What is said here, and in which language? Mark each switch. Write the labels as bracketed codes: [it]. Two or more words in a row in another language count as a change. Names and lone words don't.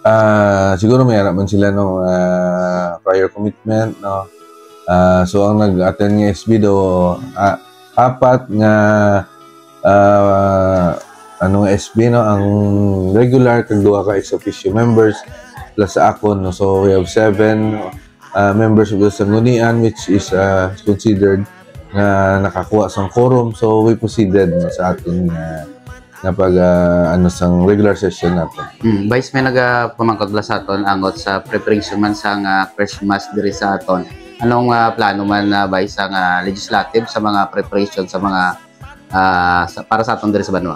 [hil] Siguro may man sila no prior commitment no. So ang nag-attend nga SB do apat nga SB no ang regular kag duha ka ex officio members plus sa akon no. [en] So we have 7 members of the Sanggunian which is considered [hil] na nakakuha sang [en] quorum. So we proceeded [hil] no, sa aton na pag sang [en] regular session [hil] natin. Vice, may nagapamangkot la sa aton angot sa preparation man sa Christmas diri sa aton. Anong plano man Vice ang legislative sa mga preparation sa mga para sa atong diri sa Banwa.